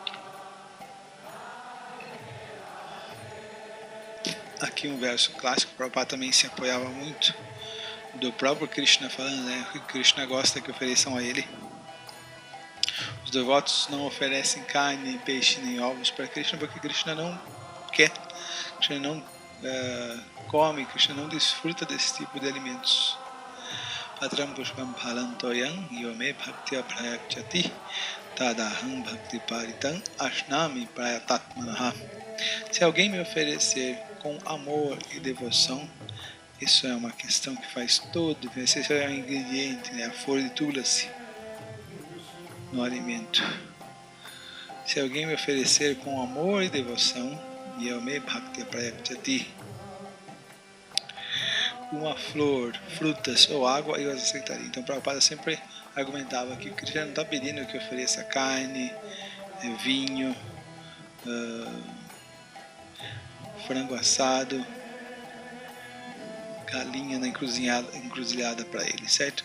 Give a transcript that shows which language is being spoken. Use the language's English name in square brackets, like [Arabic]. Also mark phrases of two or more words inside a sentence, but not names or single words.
[Portuguese] Aqui um verso clássico, o Prabhupada também se apoiava muito do próprio Krishna falando, né, que Krishna gosta que ofereçam a ele. Os devotos não oferecem carne, peixe nem ovos para Krishna porque Krishna não quer, Krishna não come, Krishna não desfruta desse tipo de alimentos. [Sanskrit] Patram pushpam phalantoyam yome bhaktya prayakchati tadaham bhakti paritam ashnami prayatatmanaha. [Portuguese] Se alguém me oferecer com amor e devoção, isso é uma questão que faz todo, esse é um ingrediente, né, a flor de tulasi no alimento. Se alguém me oferecer com amor e devoção, [Sanskrit] yame bhakti prayakchati, [Portuguese] uma flor, frutas ou água, eu as aceitaria. Então o Prabhupada sempre argumentava que o Krishna não está pedindo que ofereça carne, vinho, frango assado, galinha na encruzilhada para ele, certo?